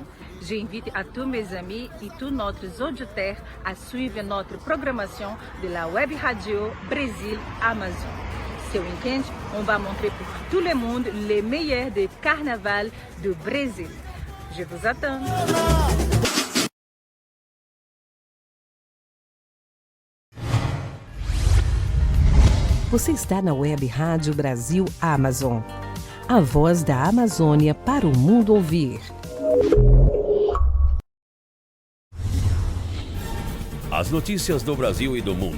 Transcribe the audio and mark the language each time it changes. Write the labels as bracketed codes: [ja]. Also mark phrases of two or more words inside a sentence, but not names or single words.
[fr] J'invite à tous mes amis et tous nos auditeurs à suivre notre programmation de la Web Radio Brasil Amazon. Ce week-end, on va montrer pour tout le monde les meilleurs des carnavals du Brésil. Je vous attends. [pt] Você está na Web Rádio Brasil Amazon, a voz da Amazônia para o mundo ouvir. As notícias do Brasil e do mundo.